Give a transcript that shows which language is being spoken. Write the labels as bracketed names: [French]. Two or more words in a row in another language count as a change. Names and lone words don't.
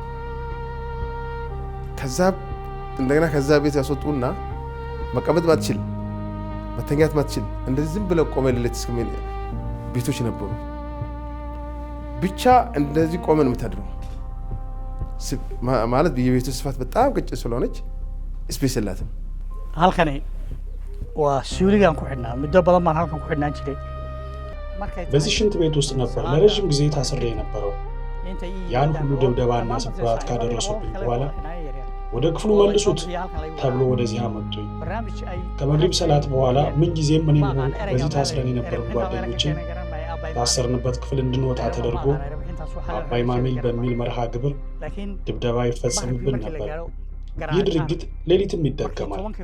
[Amharic] እንደገና ከዛ ቤት ያስወጡና መቀመጥ ማትችል መተኛት ማትችል እንደዚህ ዝም ብለው ቆመ ሌሊት እስከምን ቤቶች ነበሩ። ብቻ እንደዚህ ቆመን የምታድረው ማለት የቤቱ ስፋት በጣም ቀጭን ስለሆነች ስፔስ የላትም። [Somali] halkani waa suuligan ku xidhnaa muddo badan baan halkan ku xidhnaan jiray [Amharic] በዚህ ሽንት ቤት ውስጥ ነበር ለረጅም ጊዜ ታስሬ የነበረው። ያን ሁሉ ድብደባና ስብራት ካደረሱብኝ በኋላ ወደ ክፍሉ መልሱት ተብሎ ወደዚህ አመጡኝ። ከመግሪብ ሰላት በኋላ ምን ጊዜም እኔም ሆንኩ በዚህ ታስረን የነበሩ ጓደኞቼ ታሰርንበት ክፍል እንድንወጣ ተደርጎ አባይ ማሚል በሚል መርሃ ግብር ድብደባ ይፈጸምብን ነበር። ይህ ድርጊት ሌሊትም ይደገማል።